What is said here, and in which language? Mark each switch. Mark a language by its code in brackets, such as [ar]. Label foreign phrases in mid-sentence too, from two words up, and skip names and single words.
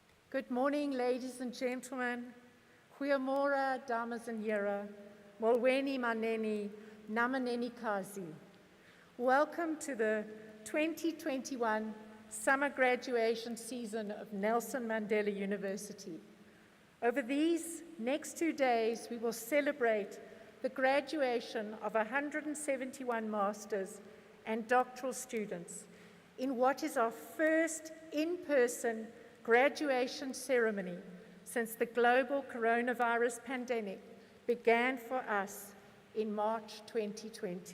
[en] Good morning, ladies and gentlemen. [af] Goeiemôre, dames and here. [xh] Molweni maneni, namaneni kazi. [en] Welcome to the 2021 summer graduation season of Nelson Mandela University. Over these next 2 days, we will celebrate the graduation of 171 masters and doctoral students in what is our first in-person graduation ceremony since the global coronavirus pandemic began for us in March 2020.